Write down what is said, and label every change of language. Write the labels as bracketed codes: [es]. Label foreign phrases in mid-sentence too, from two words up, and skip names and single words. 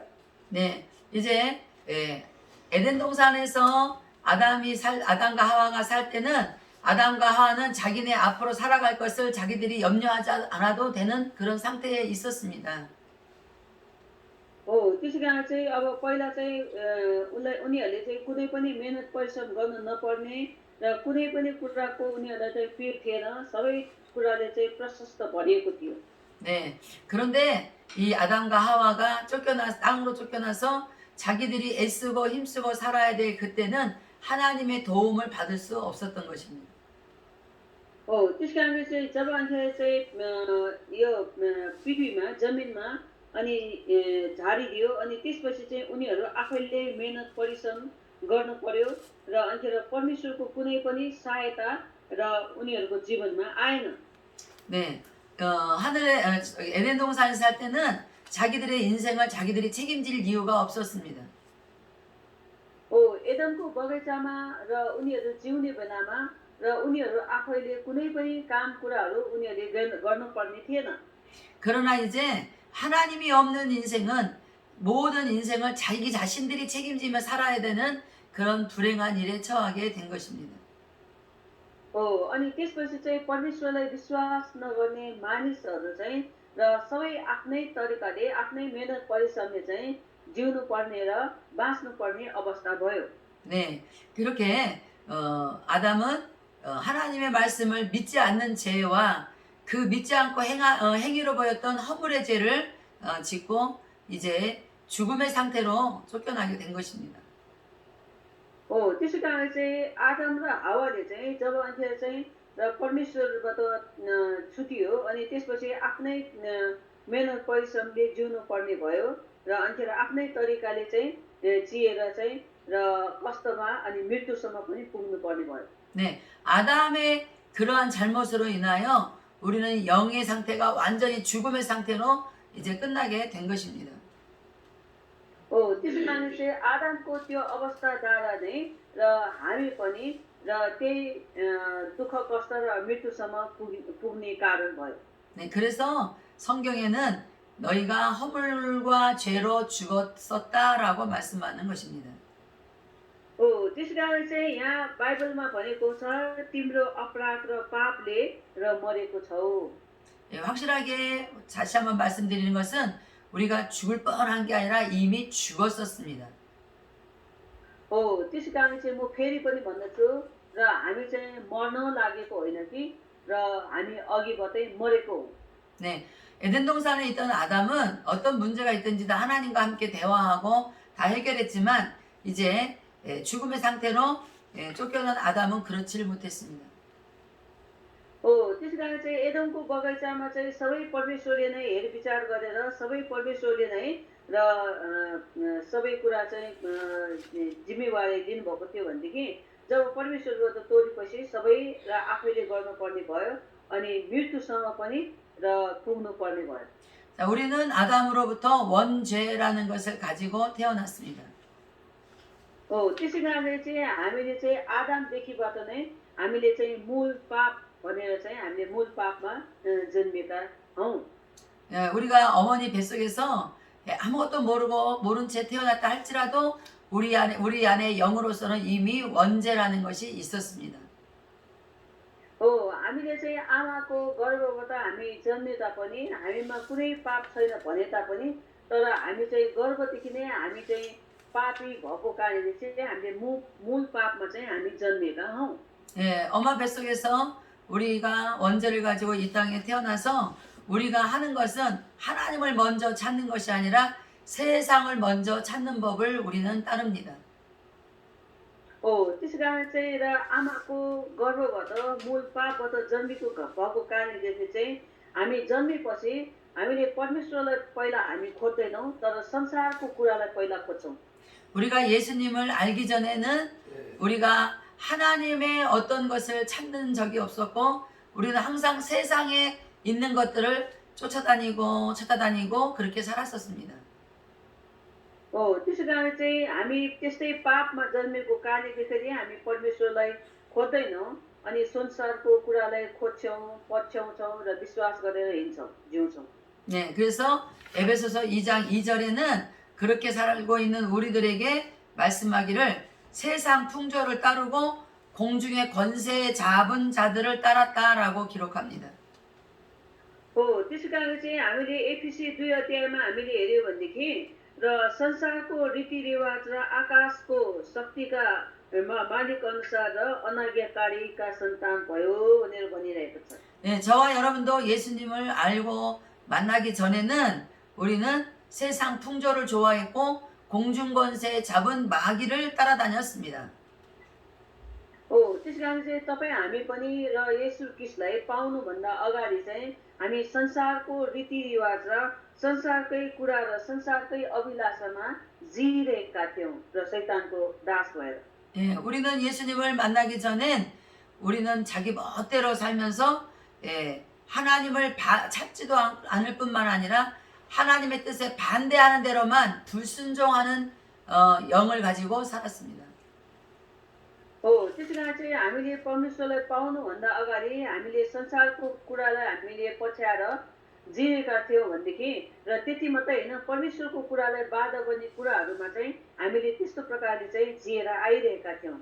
[ko] 네, 이제 에덴 동산에서 아담과 하와가 살 때는 아담과 하와는 자기네 앞으로 살아갈 것을 자기들이 염려하지 않아도 되는 그런 상태에 있었습니다. [ne] त्यसै कारण चाहिँ अब पहिला चाहिँ उनीहरूले चाहिँ कुनै पनि मेहनत परिश्रम गर्नु नपर्ने र कुनै पनि कुराको उनीहरूलाई चाहिँ पिर थिएन। सबै कुराले चाहिँ प्रशस्त भरिएको थियो। [ko] 네, 그런데 이 아담과 하와가 땅으로 쫓겨나서 자기들이 애쓰고 힘쓰고 살아야 될 그때는 하나님의 도움을 받을 수 없었던 것입니다. [ne] त्यस कारणले चाहिँ जब अन्त चाहिँ यो पृथ्वीमा जमिनमा अनि झारिदियो अनि त्यसपछि चाहिँ उनीहरू आफैले मेहनत परिश्रम गर्नु पर्यो र अन्तिर परमेश्वरको कुनै पनि सहायता र उनीहरूको जीवनमा आएन। [ko] 네, 에덴 동산에 살 때는 자기들의 인생을 자기들이 책임질 이유가 없었습니다. [ne] एदमको बगैँचामा र उनीहरू जिउने बेलामा र उनीहरू आफैले कुनै पनि काम कुराहरू उनीहरूले गर्नुपर्ने थिएन। [ko] 그러나 이제 하나님이 없는 인생은 모든 인생을 자기 자신들이 책임지며 살아야 되는 그런 불행한 일에 처하게 된 것입니다. [ne] अनि त्यसपछि चाहिँ परमेश्वरलाई विश्वास नगर्ने मानिसहरू चाहिँ र सबै आफ्नै तरिकाले आफ्नै मेहनत परिश्रमले चाहिँ जिउनु पर्ने र बाँच्नु पर्ने अवस्था भयो। [ko] 네, 그렇게 아담은 하나님의 말씀을 믿지 않는 죄와 그 믿지 않고 행위로 보였던 허물의 죄를 짓고 이제 죽음의 상태로 쫓겨나게 된 것입니다. [ne] त्यसै कारण चाहिँ आदम र हावाले चाहिँ जब अन्तिर चाहिँ परमेश्वरबाट छुटियो अनि त्यसपछि आफ्नै मेहनत परिश्रमले जिउनु पर्ने भयो र अन्तिर आफ्नै तरिकाले चाहिँ जिएर चाहिँ र कष्टमा अनि मृत्युसम्म पनि पुग्नु पर्ने भयो। [ko] 네, 아담의 그러한 잘못으로 인하여 우리는 영의 상태가 완전히 죽음의 상태로 이제 끝나게 된 것입니다. [ne] त्यसै कारण चाहिँ आदमको त्यो अवस्थाद्वारा नै र हामी पनि र त्यही दुःख कष्ट र मृत्युसम्म पुग्ने कारण भयो। [ko] 네, 그래서 성경에는 너희가 허물과 죄로 죽었었다라고 말씀하는 것입니다. [ne] त्यसै कारण चाहिँ यहाँ बाइबलमा भनेको छ तिम्रो अपराध र पापले र मरेको छौ। [ko] 예, 확실하게 다시 한번 말씀드리는 것은 우리가 죽을 뻔한 게 आ니라 이미 죽었었습니다. [ne] त्यसै कारण चाहिँ म फेरि पनि भन्दछु र हामी चाहिँ मर्न लागेको होइन कि र हामी अघिबाटै मरेको हो। [ko] 네, 에덴 동산에 있던 아담은 어떤 문제가 있든지 다 하나님과 함께 대화하고 다 해결했지만 이제 죽음의 상태로 쫓겨난 아담은 그렇지를 못했습니다. [ne] त्यसै कारण चाहिँ एदमको बगैँचामा चाहिँ सबै परमेश्वरले नै हेरविचार गरेर सबै परमेश्वरले नै र सबै कुरा चाहिँ जिम्मेवारी दिनुभएको थियो भनेदेखि जब परमेश्वरबाट तोडेपछि सबै र आफैले गर्नुपर्ने भयो अनि मृत्युसम्म पनि र पुग्नु पर्ने भयो। [ko] 자, 우리는 아담으로부터 원죄라는 것을 가지고 태어났습니다. [ne] त्यसै कारणले चाहिँ हामीले चाहिँ आदमदेखिबाट नै हामीले चाहिँ मूल पाप भनेर चाहिँ हामीले मूल पापमा जन्मेका हौँ। [ko] 우리가 어머니 뱃속에서 아무것도 모르고 모른 채 태어났다 할지라도 우리 안에 영으로서는 이미 원죄라는 것이 있었습니다. [ne] हामीले चाहिँ आमाको गर्भबाट हामी जन्मे तापनि हामीमा कुनै पाप छैन भने तापनि तर हामी चाहिँ गर्भदेखि नै हामी चाहिँ पापी भएको कारणले चाहिँ हामीले मूल पापमा चाहिँ हामी जन्मेका हौँ। [ko] 예, 엄마 뱃속에서 우리가 원죄를 가지고 이 땅에 태어나서 우리가 하는 것은 하나님을 먼저 찾는 것이 아니라 세상을 먼저 찾는 법을 우리는 따릅니다. [ne] त्यसै कारण चाहिँ र आमाको गर्भबाट मूल पापबाट जन्मेको भएको कारणले चाहिँ हामी जन्मेपछि हामीले परमेश्वरलाई पहिला हामी खोज्दैनौँ तर संसारको कुरालाई पहिला खोज्छौँ। [ko] 우리가 예수님을 알기 전에는 우리가 하나님의 어떤 것을 찾는 적이 없었고 우리는 항상 세상에 있는 것들을 찾아다니고 그렇게 살았었습니다. [ne] त्यसै कारण चाहिँ हामी त्यस्तै पापमा जन्मेको कारणले फेरि हामी परमेश्वरलाई खोज्दैनौँ अनि संसारको कुरालाई खोज्छौँ पछ्याउँछौँ र विश्वास गरेर हिँड्छौँ जिउँछौँ। [ko] 네, 그래서 에베소서 2장 2절에는 그렇게 살고 있는 우리들에게 말씀하기를 세상 풍조를 따르고 공중의 권세 잡은 자들을 따랐다라고 기록합니다. [ne] त्यसै कारण चाहिँ हामीले एफिसी 2 अध्यायमा हामीले हेर्यो भनेदेखि र संसारको रीतिरिवाज र आकाशको शक्तिका मालिक अनुसार र अनाज्ञाकारीका सन्तान भयो भनेर भनिरहेको छ। [ko] 네, 저와 여러분도 예수님을 알고 만나기 전에는 우리는 세상 풍조를 좋아했고 공중 권세 잡은 마귀를 따라다녔습니다. [ne] त्यसै कारण चाहिँ तपाईँ हामी पनि र येशू ख्रीष्टलाई पाउनुभन्दा अगाडि चाहिँ हामी संसारको रीतिरिवाज र संसारकै कुरा र संसारकै अभिलाषामा जिइरहेका थियौँ र शैतानको दास भएर। [ko] 예, 우리는 예수님을 만나기 전엔 우리는 자기 멋대로 살면서 하나님을 찾지도 않을 뿐만 아니라 하나님의 뜻에 반대하는 대로만 불순종하는 영을 가지고 살았습니다. [ne] त्यसै कारण चाहिँ हामीले परमेश्वरलाई पाउनुभन्दा अगाडि हामीले संसारको कुरालाई हामीले पछ्याएर जिएका थियौँ भनेदेखि र त्यति मात्रै होइन परमेश्वरको कुरालाई बाधा गर्ने कुराहरूमा चाहिँ हामीले त्यस्तो प्रकारले चाहिँ जिएर आइरहेका थियौँ।